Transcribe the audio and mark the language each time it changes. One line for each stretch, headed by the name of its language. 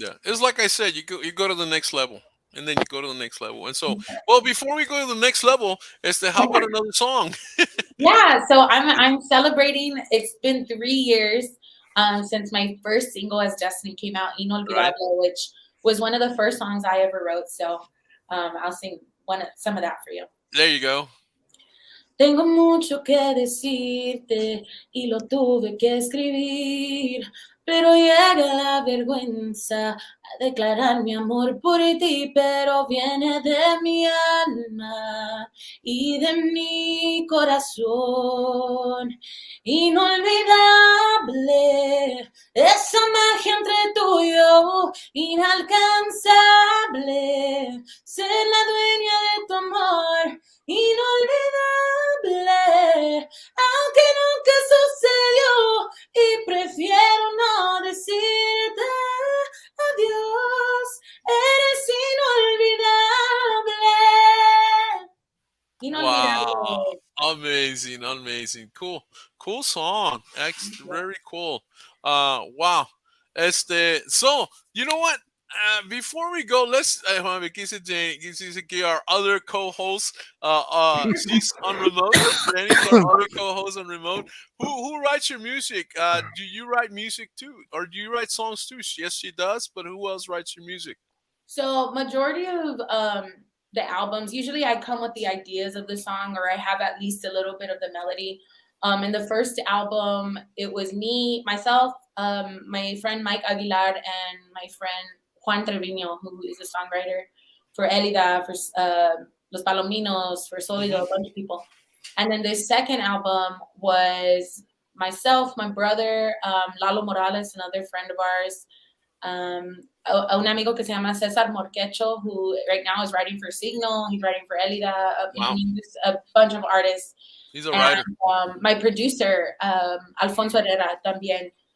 English: Yeah, it's like I said, you go to the next level, and then you go to the next level, and so, well, before we go to the next level, how about another song? Yeah, so I'm celebrating. It's been 3 years since my first single as Destiny came out, Right Inolvidable, which was one of the first songs I ever wrote. So I'll sing some of that for you. there, you go.
Spanish: Tengo mucho que decirte y lo tuve que escribir, pero llega la vergüenza a declarar mi amor por ti, pero viene de mi alma y de mi corazón. Inolvidable, esa magia entre tú y yo, inalcanzable, ser la dueña de tu amor. Inolvidable, aunque nunca sucedió y prefiero no decirte adiós, eres inolvidable. Wow, Inolvidable.
English: amazing, amazing, cool song. Very cool. Wow. So you know what? Before we go, let's get our other co-host. She's on remote. Jenny's our other co-host on remote. Who writes your music? Do you write music too, or do you write songs too? Yes, she does. But who else writes your music? So majority of the albums, usually I come with the ideas of the song or I have at least a little bit of the melody. In the first album, it was me, myself, my friend Mike Aguilar, and my friend Juan Trevino, who is a songwriter for Elida, for Los Palominos, for Solido, Hmm. a bunch of people. And then the second album was myself, my brother, Lalo Morales, another friend of ours,
Spanish: un amigo que se llama
English: Cesar Morquecho, who right now is writing for Signal. He's writing for Elida, Wow, a bunch of artists. he's a And writer. my producer, Alfonso Herrera, también.